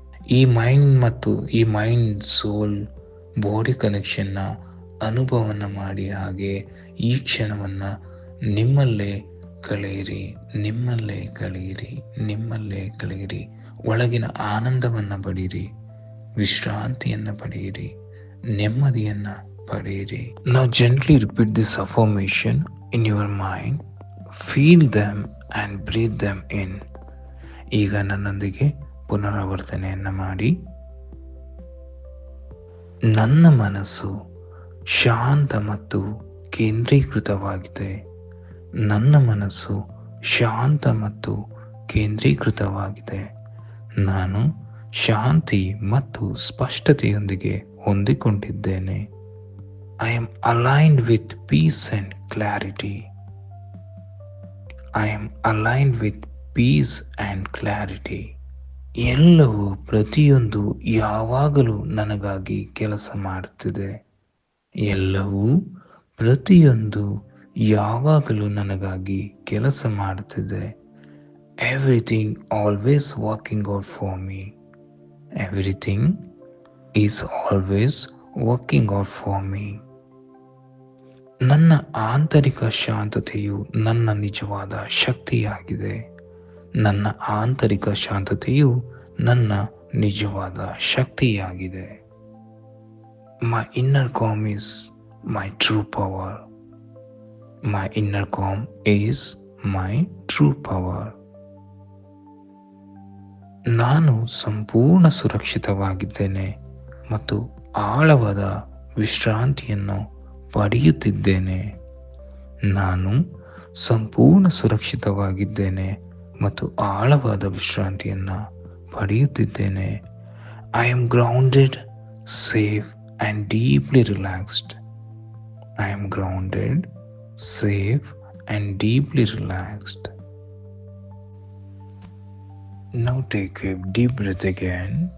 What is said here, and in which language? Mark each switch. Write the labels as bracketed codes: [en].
[kn] ಈ ಮೈಂಡ್ ಮತ್ತು ಈ ಮೈಂಡ್ ಸೋಲ್ ಬಾಡಿ ಕನೆಕ್ಷನ್ನ ಅನುಭವನ ಮಾಡಿ. ಹಾಗೆ ಈ ಕ್ಷಣವನ್ನು ನಿಮ್ಮಲ್ಲೇ ಕಳೆಯಿರಿ, ನಿಮ್ಮಲ್ಲೇ ಕಳೆಯಿರಿ, ನಿಮ್ಮಲ್ಲೇ ಕಳೆಯಿರಿ. ಒಳಗಿನ ಆನಂದವನ್ನು ಪಡೆಯಿರಿ, ವಿಶ್ರಾಂತಿಯನ್ನು ಪಡೆಯಿರಿ, ನೆಮ್ಮದಿಯನ್ನು ಪಡೆಯಿರಿ. [en] Now gently repeat this affirmation in your mind. Feel them and breathe them in. [kn] ಈಗ ನನ್ನೊಂದಿಗೆ ಪುನರಾವರ್ತನೆಯನ್ನು ಮಾಡಿ. ನನ್ನ ಮನಸ್ಸು ಶಾಂತ ಮತ್ತು ಕೇಂದ್ರೀಕೃತವಾಗಿದೆ. ನನ್ನ ಮನಸ್ಸು ಶಾಂತ ಮತ್ತು ಕೇಂದ್ರೀಕೃತವಾಗಿದೆ. ನಾನು ಶಾಂತಿ ಮತ್ತು ಸ್ಪಷ್ಟತೆಯೊಂದಿಗೆ ಹೊಂದಿಕೊಂಡಿದ್ದೇನೆ. [en] I am aligned with peace and clarity. I am aligned with peace and clarity. [kn] ಎಲ್ಲವೂ ಪ್ರತಿಯೊಂದು ಯಾವಾಗಲೂ ನನಗಾಗಿ ಕೆಲಸ ಮಾಡುತ್ತಿದೆ. ಎಲ್ಲವೂ ಪ್ರತಿಯೊಂದು ಯಾವಾಗಲೂ ನನಗಾಗಿ ಕೆಲಸ ಮಾಡುತ್ತಿದೆ. [en] Everything always working out for me. Everything is always working out for me. [kn] ನನ್ನ ಆಂತರಿಕ ಶಾಂತತೆಯು ನನ್ನ ನಿಜವಾದ ಶಕ್ತಿಯಾಗಿದೆ. ನನ್ನ ಆಂತರಿಕ ಶಾಂತತೆಯು ನನ್ನ ನಿಜವಾದ ಶಕ್ತಿಯಾಗಿದೆ. [en] My inner calm is my true power. My inner calm is my true power. [kn] ನಾನು ಸಂಪೂರ್ಣ ಸುರಕ್ಷಿತವಾಗಿದ್ದೇನೆ ಮತ್ತು ಆಳವಾದ ವಿಶ್ರಾಂತಿಯನ್ನು ಪಡೆಯುತ್ತಿದ್ದೇನೆ. ನಾನು ಸಂಪೂರ್ಣ ಸುರಕ್ಷಿತವಾಗಿದ್ದೇನೆ ಮತ್ತು ಆಳವಾದ ವಿಶ್ರಾಂತಿಯನ್ನು ಪಡೆಯುತ್ತಿದ್ದೇನೆ. [en] I am grounded, safe and deeply relaxed. I am grounded, safe and deeply relaxed. Now take a deep breath again.